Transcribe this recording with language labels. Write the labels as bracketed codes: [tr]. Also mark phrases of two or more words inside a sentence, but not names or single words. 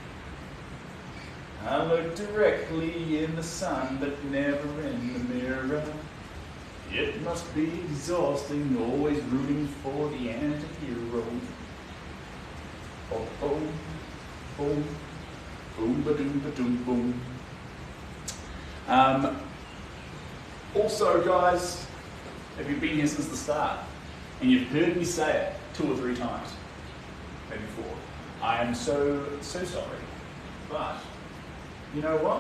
[en] I look directly in the sun, but never in the mirror. It must be exhausting, always rooting for the anti-hero. Oh, oh, boom, boom, ba-doom, ba-doom, boom. Also, guys, if you've been here since the start and you've heard me say it 2 or 3 times, maybe 4, I am so sorry. But you know what?